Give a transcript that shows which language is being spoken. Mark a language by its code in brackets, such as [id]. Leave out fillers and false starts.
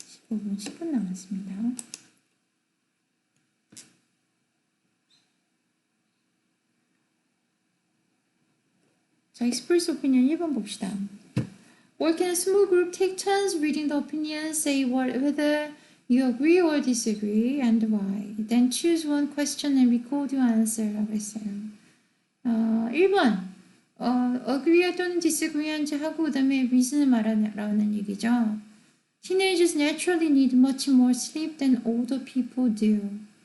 [ko] 15분 10분 남았습니다. 자, express opinion 1번 봅시다. [en] Work in a small group, take turns reading the opinions, say whether you agree or disagree and why. Then choose one question and record your answer라고 했어요. [ko] 1번 agree 또는 disagree한지 하고 그 다음에 reason을 말하라는 얘기죠. [en] Teenagers naturally need much more sleep than older people do.